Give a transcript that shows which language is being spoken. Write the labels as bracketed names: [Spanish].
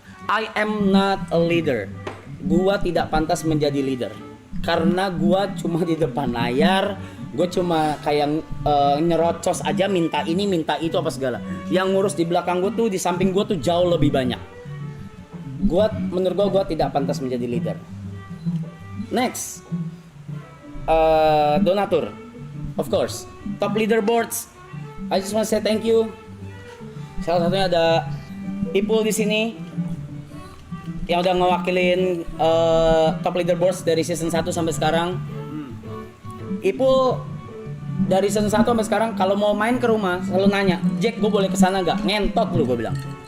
[English] I am not a leader. [Indonesian] Gua tidak pantas menjadi leader karena gua cuma di depan layar. Gue cuma kayak nyerocos aja, minta ini minta itu apa segala. Yang ngurus di belakang gue tuh, di samping gue tuh jauh lebih banyak. Menurut gue tidak pantas menjadi leader. [English] Next, donatur, of course, top leaderboards. I just want to say thank you. [Indonesian] Salah satunya ada Ipul di sini yang udah ngewakilin top leaderboards dari season 1 sampai sekarang. Ipul dari season 1 sampai sekarang kalau mau main ke rumah selalu nanya, "Jack, gue boleh kesana gak?" Ngentot lu, gue bilang.